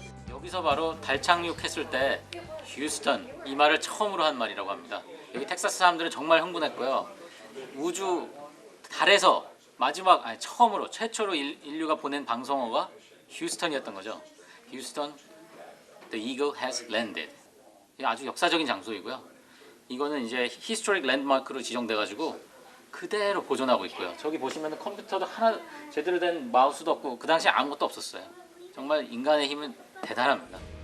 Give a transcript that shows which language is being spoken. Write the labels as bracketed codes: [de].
[ko] 여기서 바로 달 착륙했을 때 휴스턴, 이 말을 처음으로 한 말이라고 합니다. 여기 텍사스 사람들은 정말 흥분했고요. 우주 달에서 처음으로 최초로 인류가 보낸 방송어가 휴스턴이었던 거죠. [en] 휴스턴, the eagle has landed. [ko] 아주 역사적인 장소이고요. 이거는 이제 히스토릭 랜드마크로 지정돼가지고 그대로 보존하고 있고요. 저기 보시면 컴퓨터도 하나 제대로 된 마우스도 없고 그 당시에 아무것도 없었어요. 정말 인간의 힘은 대단합니다.